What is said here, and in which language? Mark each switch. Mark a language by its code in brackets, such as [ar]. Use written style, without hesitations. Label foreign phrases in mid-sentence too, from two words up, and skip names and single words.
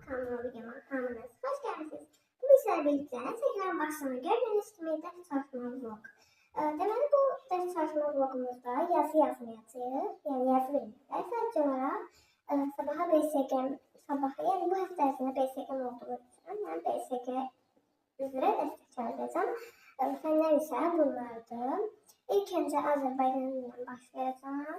[tr] kanalıma videoma hamınız hoş geldiniz. Bu işler birlikte tekrar başlama gördüğünüz gibi ders çalışma vlog. [az] Deməli bu [tr] ders çalışma [az] vlogumuzda yazı yazmayacağıq. Yəni yazı verməyəcək. Sadəcə olaraq sabaha BSG, yəni bu həftə ərzində BSG olduğu üçün mən BSG üzrə dəstək çalışacağam. Fənlər isə bunlardır. İlk öncə Azərbaycan dilindən başlayacağım.